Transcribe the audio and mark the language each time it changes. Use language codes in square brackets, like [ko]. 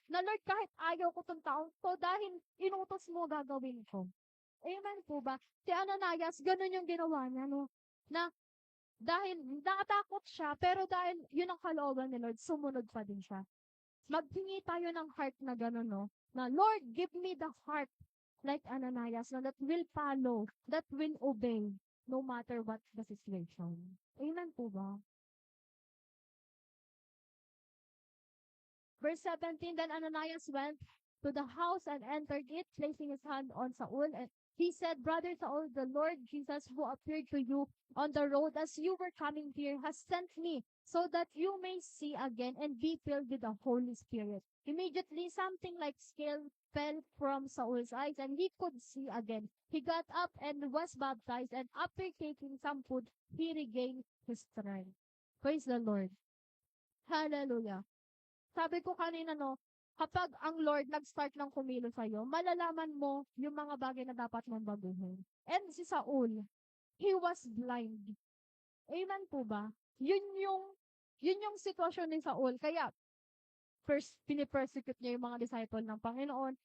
[tl] Na Lord, kahit ayaw ko itong taong to, dahil inutos mo, gagawin ko. Amen po ba? Si Ananias, ganun yung ginawa niya, no? Na dahil nakatakot siya, pero dahil yun ang kalooban ni Lord, sumunod pa din siya. Maghingi tayo ng heart na ganun, no? [en] Na, Lord, give me the heart like Ananias, no, that will follow, that will obey. no matter what the situation. Amen [tl] po ba? [en] Verse 17, then Ananias went to the house and entered it, placing his hand on Saul. And he said, Brother Saul, the Lord Jesus who appeared to you on the road as you were coming here has sent me so that you may see again and be filled with the Holy Spirit. Immediately, something like scale fell from Saul's eyes and he could see again. He got up and was baptized, and after taking some food, he regained his strength. Praise the Lord. Hallelujah. [tl] Sabi ko kanina, no, kapag ang Lord nag-start ng kumilos sa'yo, malalaman mo yung mga bagay na dapat mong baguhin. [en] And si Saul, he was blind. [tl] Amen po ba? Yun yung sitwasyon ni Saul. Kaya, first, pinipersecute niya yung mga disciple ng Panginoon.